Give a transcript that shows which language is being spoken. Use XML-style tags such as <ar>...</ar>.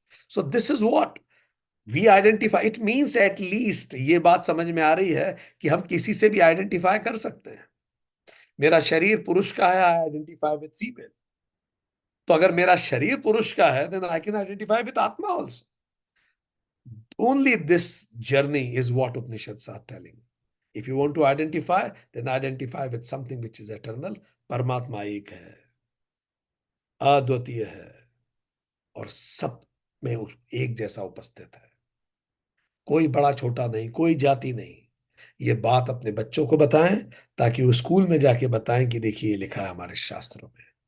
<en>So this is what we identify. It means at least</en> <hi>ये बात समझ में आ रही है कि हम किसी से भी आइडेंटिफाई कर सकते हैं। मेरा शरीर पुरुष का है,</hi> <en>I identify with female.</en> <hi>तो अगर मेरा शरीर पुरुष का है,</hi> <en>Then I can identify with आत्मा also. Only this journey is what Upanishads are telling. If you want to identify, then identify with something which is eternal.</en> <hi>परमात्मा एक है, अद्वितीय है, और सब में एक जैसा उपस्थित है। कोई बड़ा छोटा नहीं, कोई जाति नहीं। ये बात अपने बच्चों को बताएं, ताकि वो स्कूल में जाके बताएं कि देखिए ये लिखा है हमारे शास्त्रों में।</hi>